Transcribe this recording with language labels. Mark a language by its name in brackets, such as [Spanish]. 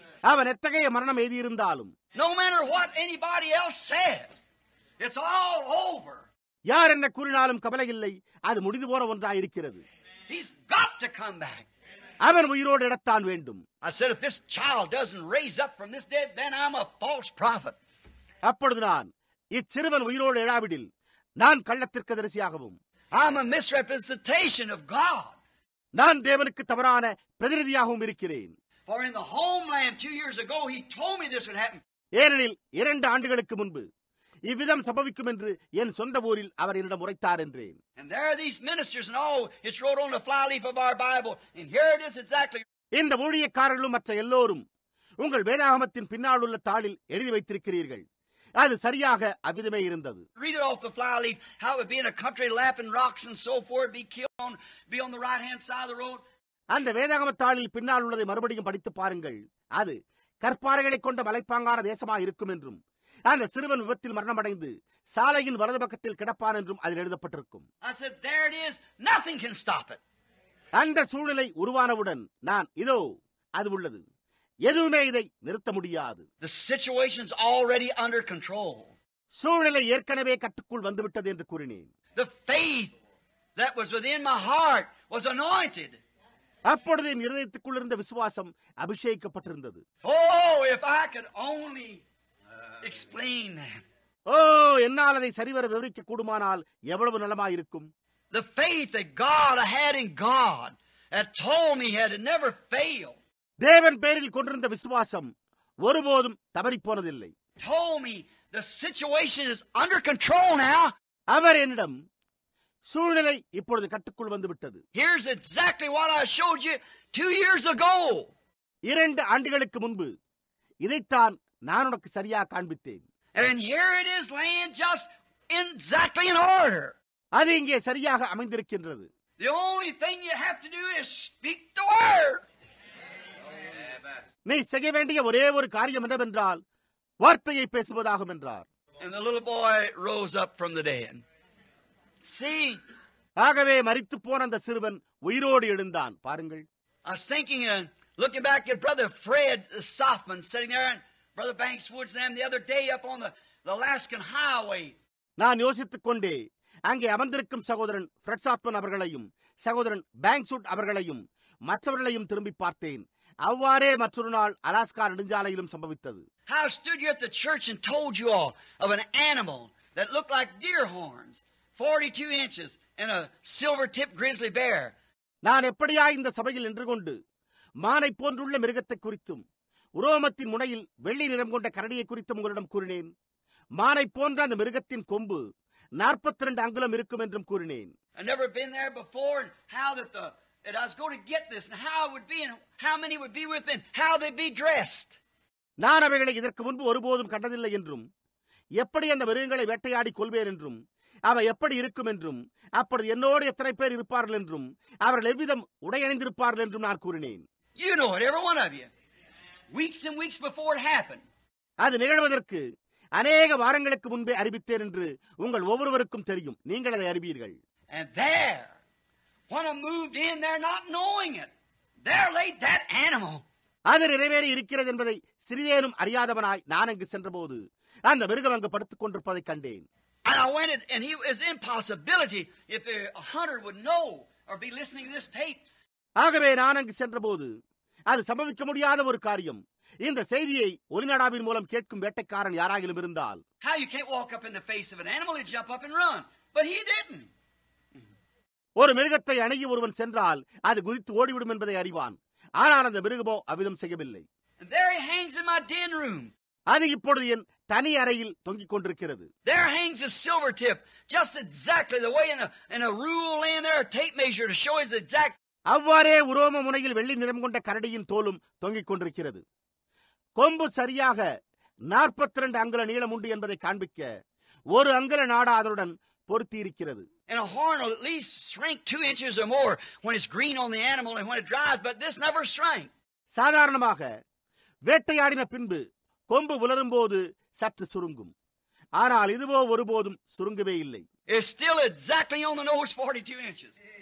[Tamil] அவன் எத்தகைய மரணம் எய்தியிருந்தாலும், [English] no matter what anybody else says, it's all over. [Tamil] யார் என்ன கூறினாலும் கவலை இல்லை, அது முடிந்து போன ஒன்றாயிருக்கிறது. [English] He's got to come back. [Tamil] அவன் உயிரோடு இடத்தான் வேண்டும். [English] I said, if this child doesn't raise up from this dead, then I'm a false prophet. [Tamil] அப்பொழுது நான், இச்சிறுவன் உயிரோடு எழாவிடில் நான் கள்ளத்திற்கதரிசியாகவும், [English] I'm a misrepresentation of God. [Tamil] நான் தேவனுக்கு தவறான பிரதிநிதியாகவும் இருக்கிறேன். [English] For in the homeland 2 years ago, he told me this would happen. [Tamil] ஏனெனில் 2 ஆண்டுகளுக்கு முன்பு இவ்விதம் சம்பவிக்கும் என்று என் சொந்த ஊரில் அவர் என்னிடம் உரைத்தார் என்றேன். [English] And there are these ministers and all, it's wrote on the flyleaf of our Bible, and here it is exactly. [Tamil] இந்த ஊழியக்காரர்களும் மற்ற எல்லோரும் உங்கள் வேதாகமத்தின் பின்னால் உள்ள தாளில் எழுதி வைத்திருக்கிறீர்கள். அது சரியாக அவ்விதமே இருந்தது. [English] Read it off the flyleaf, how it would be in a country lapping rocks and so forth, be on the right hand side of the road. [Tamil] அந்த வேதாகம தாளில் பின்னால் உள்ளதை மறுபடியும் படித்து பாருங்கள். அது கற்பாறைகளை கொண்ட மலைப்பாங்கான தேசமாக இருக்கும் என்றும், அந்த சிறுவன் விபத்தில் மரணமடைந்து சாலையின் வலது பக்கத்தில் கிடப்பான் என்றும் அதில் எழுதப்பட்டிருக்கும். [English] I said, there it is, nothing can stop it. [Tamil] அந்த சூழ்நிலை உருவானவுடன் நான், இதோ அது உள்ளது, எதுவுமே இதை நிறுத்த முடியாது. [English] The situation's already under control. [Tamil] சூழ்நிலை ஏற்கனவே கட்டுக்குள் வந்துவிட்டது என்று கூறினேன். [English] The faith that was within my heart was anointed. [Tamil] அப்பொழுது என் இருதயத்துக்குள் இருந்த விசுவாசம் அபிஷேகிக்கப்பட்டிருந்தது. [English] Oh, if I could only explain that. [Tamil] என்னால் அதை சரிவர விவரிக்க கூடுமானால் எவ்வளவு நலமாயிருக்கும். [English] The faith that God had in God had told me had never failed. [Tamil] தேவன் பேரில் கொண்டிருந்த விசுவாசம் ஒருபோதும் தவறிப் போனதில்லை. [English] Told me the situation is under control now. [Tamil] அவர் என்னிடம், சூழ்நிலை இப்பொழுது கட்டுக்குள் வந்துவிட்டது. [English] Here's exactly what I showed you 2 years ago. [Tamil] 2 ஆண்டுகளுக்கு முன்பு இதைத்தான் நான் உனக்கு சரியாக காண்பித்தேன். [English] And here it is laying just exactly in order. [Tamil] அது இங்கே சரியாக அமைந்திருக்கின்றது. [English] The only thing you have to do is speak the word. [Tamil] நீ செய்ய வேண்டிய ஒரே ஒரு காரியம் என்னவென்றால் வார்த்தையை பேசுவதாகும் என்றார். [English] And the little boy rose up from the dead. See, [Tamil] ஆகவே மரித்து போன அந்த சிறுவன் உயிரோடு எழுந்தான். பாருங்கள். [English] I was thinking and looking back at Brother Fred Sothman sitting there and Brother Banks Woods and them the other day up on the Alaskan highway. [Tamil] நான் யோசித்துக் கொண்டே அங்கே அமர்ந்திருக்கும் சகோதரன் ஃப்ரெட் சாத்மன் அவர்களையும் சகோதரன் பேங்க்ஸ்வுட் அவர்களையும் மற்றவர்களையும் திரும்பி பார்த்தேன். அவ்வாறே மற்றொரு நாள் Alaska நெடுஞ்சாலையிலும் சம்பவித்தது. [English] How I stood you at the church and told you all of an animal that looked like deer horns, 42 inches, and a silver-tipped grizzly bear. [Tamil] நான் எப்படியா இந்த சபையில் நின்று கொண்டு மானை போன்றுள்ள மிருகத்தை குறித்தும் உரோமத்தின் முனையில் வெள்ளி நிறம் கொண்ட கரடியை குறித்தும் உங்களிடம் கூறினேன். மானை போன்ற அந்த மிருகத்தின் கொம்பு 42 அங்குலம் இருக்கும் என்றும் கூறினேன். [English] I've never been there before, and how that I was going to get this, and how it would be, and how many would be with me, and how they'd be dressed. [Tamil] நான் அவைகளை இதற்கு முன்பு ஒருபோதும் கண்டதில்லை என்றும், எப்படி அந்த மிருகங்களை வேட்டையாடி கொள்வேன் என்றும், அவை எப்படி இருக்கும் என்றும், அப்பொழுது என்னோடு எத்தனை பேர் இருப்பார்கள் என்றும், அவர்கள் எவ்விதம் உடையணிந்திருப்பார்கள் என்றும் நான் கூறினேன். [English] You know it, every one of you. Weeks and weeks before it happened. [Tamil] அது நிகழ்வதற்கு அநேக வாரங்களுக்கு முன்பே அறிவித்தேன் என்று உங்கள் ஒவ்வொருவருக்கும் தெரியும். நீங்கள் அதை அறிவீர்கள். [English] And there, when I moved in there not knowing it, there laid that animal. [Tamil] அது நிறைவேறி இருக்கிறது என்பதை சிறிதேனும் அறியாதவனாய் நான் அங்கு சென்றபோது அந்த மிருகம் அங்கு படுத்துக் கொண்டிருப்பதை கண்டேன். [English] And I went, and he was impossibility if a hunter would know or be listening to this tape. [Tamil] ஆகவே நான் அங்கு சென்றபோது அது சம்பவிக்க முடியாத ஒரு காரியம். இந்த செய்தியை ஒலிநாடாவின் மூலம் கேட்கும் வேட்டைக்காரன் யாராகிலும் இருந்தால், [English] How you can't walk up in the face of an animal and jump up and run. But he didn't. [Tamil] ஒரு மிருகத்தை அணுகி ஒருவன் சென்றால் அது குதித்து ஓடிவிடும் என்பதை அறிவான். ஆனால் அந்த மிருகமோ அவ்விதம் செய்யவில்லை. [English] And there he hangs in my den room. [Tamil] அது இப்பொழுது என் தனி அறையில் தொங்கிக் கொண்டிருக்கிறது. [English] There hangs a silver tip, just exactly the way in a rule laying there, a tape measure to show his exact. [Tamil] அவ்வாறே உரோம முனையில் வெள்ளி நிறம் கொண்ட கரடியின் தோலும் தொங்கிக் கொண்டிருக்கிறது. கொம்பு சரியாக 42 அங்குல நீளம் உண்டு என்பதை காண்பிக்க ஒரு அங்குல நாடா அதனுடன் பொருத்தி இருக்கிறது. [English] And a horn will at least shrink 2 inches or more when it's green on the animal and when it dries, but this never shrank. [Tamil] சாதாரணமாக வேட்டையாடின பின்பு கொம்பு உலரும் போது சற்று சுருங்கும். ஆனால் இதுவோ ஒருபோதும் சுருங்கவே இல்லை. [English] It's still exactly on the nose, 42 inches.